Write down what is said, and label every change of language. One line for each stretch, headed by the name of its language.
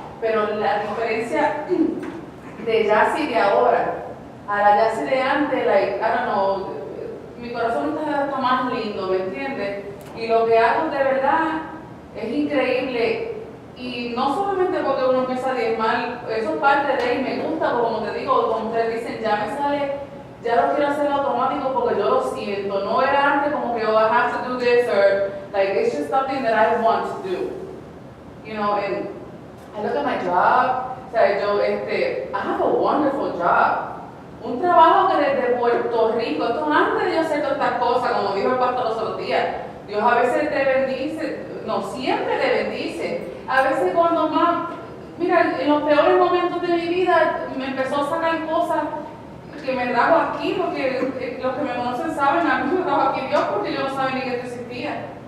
Spanish: Pero la diferencia de Yassi de ahora a la Yassi de antes,
English: I don't know,
Spanish: mi corazón está más lindo, ¿me entiendes? Y lo que hago de verdad es increíble. Y no solamente porque uno empieza a diezmar, eso es parte de él, me gusta, como te digo, como ustedes dicen, ya me sale, ya lo quiero hacer automático porque yo lo siento. No era antes como que,
English: oh, I have to do this, or like, it's just something that I want to do. You know, and I look at my job,
Spanish: o sea,
English: I have a wonderful job.
Spanish: Un trabajo que desde Puerto Rico, esto antes de yo hacer todas estas cosas, como dijo el pastor los otros días, Dios a veces te bendice, no siempre te bendice. A veces cuando más, mira, en los peores momentos de mi vida me empezó a sacar cosas que me trajo aquí, porque los que me conocen saben, a mí me trajo aquí Dios porque yo no sabía ni que esto existía.